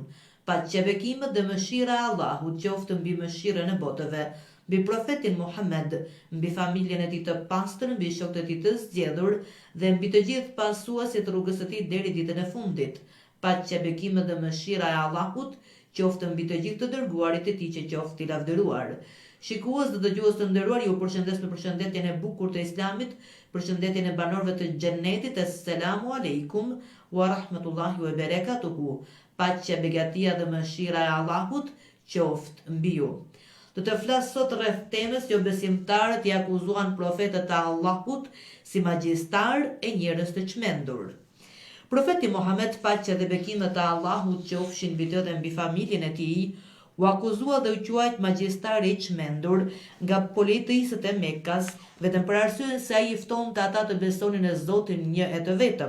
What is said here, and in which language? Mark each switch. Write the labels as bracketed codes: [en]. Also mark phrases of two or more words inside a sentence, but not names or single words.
[sq] Paqja, bekimet dhe mëshira e Allahut qoftë mbi mëshirën e botëve, mbi profetin Muhammed, mbi familjen e tij të pastër, mbi shokët e tij të zgjedhur dhe mbi të gjithë pasuesit të rrugës së tij deri ditën e fundit. Paqja, bekimet dhe mëshira e Allahut qoftë mbi të gjithë të dërguarit e tij që qoftë i lavdëruar. Shikues dhe dëgjues të nderuar, ju përshëndes me përshëndetjen e bukur të Islamit, përshëndetjen e banorëve të xhennetit. [ar] السلام عليكم ورحمة الله وبركاته. [sq] Paqja, begatia dhe mëshira e Allahut qoftë mbi ju. Do të flas sot rreth temës që besimtarët i akuzuan profetët e Allahut si magjistar e njerëz të çmendur. Profeti Muhammed, paqja dhe bekimet e Allahut qofshin mbi të dhe mbi familjen e tij, u akuzua dhe u quajt magjistar i çmendur nga policisët e Mekkas, vetëm për arsyen se ai i ftonte ata të besonin në Zotin një e të vetëm.